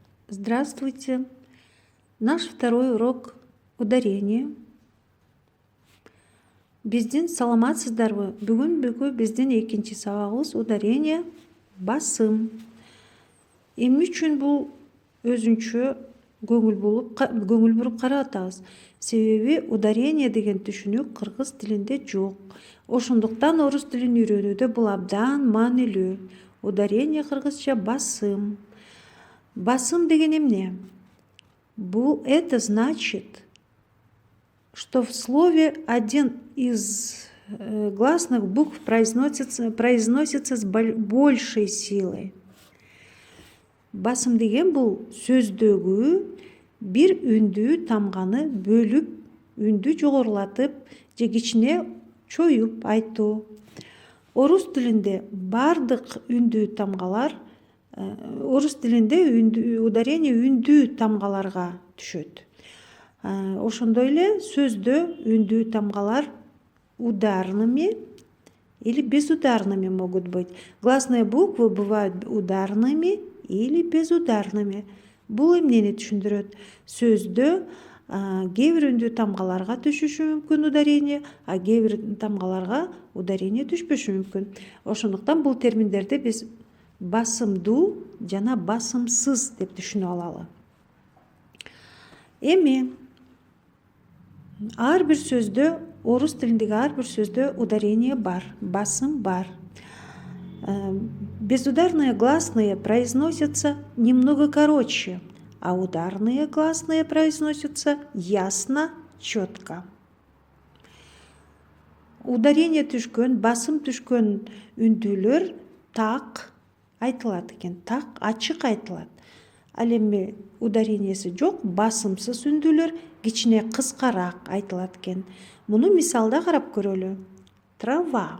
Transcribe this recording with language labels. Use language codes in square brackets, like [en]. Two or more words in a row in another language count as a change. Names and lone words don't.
[ru] Здравствуйте! Наш второй урок ударения. [ky] Биздин саламатсыздарбы? Бүгүн биздин экинчи сабагыбыз ударение басым. Эмне үчүн бул өзүнчө көңүл буруп карап атабыз? Себеби ударение деген түшүнүк кыргыз тилинде жок. Ошондуктан орус тилин үйрөнүүдө бул абдан маанилүү. Ударение кыргызча басым. Басым деген эмне? [ru] Это значит, что в слове один из гласных букв произносится с большей силой. [ky] Басым деген бул сөздөгү бир үндүү тамганы бөлүп, үндү жогорулатып же кичине чоюп айтуу. Орус тилинде бардык үндүү тамгалар орус тилинде ударение үндүү тамгаларга түшөт. Ошондой эле сөздө үндүү тамгалар [ru] ударными или безударными могут быть. Гласные буквы бывают ударными или безударными. [ky] Бул эмнени түшүндүрөт? Сөздө кээ бир үндүү тамгаларга түшүшү мүмкүн ударение, а кээ бир тамгаларга ударение түшпөшү мүмкүн. Ошондуктан бул терминдерди биз басымдуу жана басымсыз деп түшүнүп алалы. Эми ар бир сөздө, орус тилиндеги ар бир сөздө ударение бар, басым бар. [ru] Безударные гласные произносятся немного короче, а ударные гласные произносятся ясно, четко. [ky] Ударение түшкөн, басым түшкөн үндүүлөр так айтылат экен, так ачык айтылат. Ал эми ударениеси жок, басымсыз үндүүлөр кичине кыскараак айтылат экен. Муну мисалда карап көрөлү. Трава.